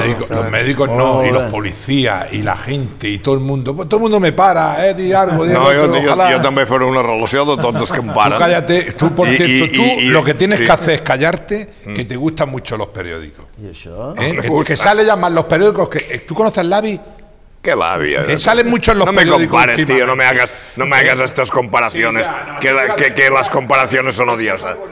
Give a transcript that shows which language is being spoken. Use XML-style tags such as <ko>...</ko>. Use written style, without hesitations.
<es>Los médicos no, y los policías, y la gente, y todo el mundo. Pues todo el mundo me para, di algo, di otro, ojalá.</es> <ca>Yo també fer una relació de tots que em paren.</ca> <es>Tu cállate, tu, por cierto, tu lo que tienes que hacer es callarte, que te gustan mucho los periódicos. ¿Y això? Que sale ya más los periódicos que... ¿Tú conoces Lavi? ¿Qué Lavi? Salen mucho en los periódicos últimamente. No me compares, tío, no me hagas estas comparaciones, que las comparaciones son odiosas.</es>